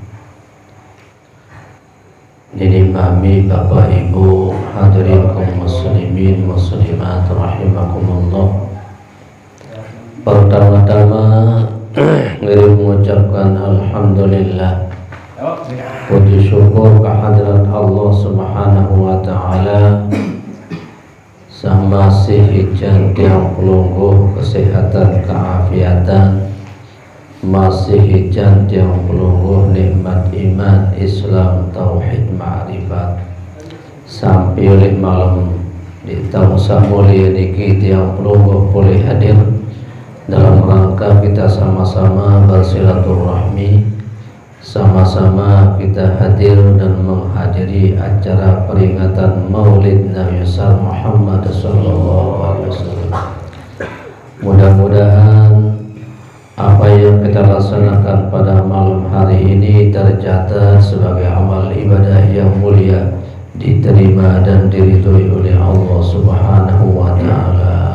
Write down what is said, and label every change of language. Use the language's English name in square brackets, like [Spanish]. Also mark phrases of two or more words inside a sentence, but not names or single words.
[Indonesian] Didi mami, bapak ibu, hadirin kaum muslimin muslimat rahimakumullah. Pertama-tama ngeri mengucapkan alhamdulillah, puji syukur kehadirat Allah [Arabic] Subhanahu wa ta'ala [Indonesian] sang masih [Sasak] ijan tiang pelungguh kesehatan keafiatan, masih ijan tiang pelungguh nikmat [Indonesian] iman Islam tauhid ma'rifat, sampai oleh malam di tausa mulia [Sasak] niki tiang pelungguh [Indonesian] boleh hadir dalam rangka kita sama-sama bersilaturahmi, sama-sama kita hadir dan menghadiri acara peringatan Maulid Nabi Muhammad SAW. Mudah-mudahan apa yang kita laksanakan pada malam hari ini tercatat sebagai amal ibadah yang mulia, diterima dan diridhoi oleh [Arabic] Allah Subhanahu wa ta'ala.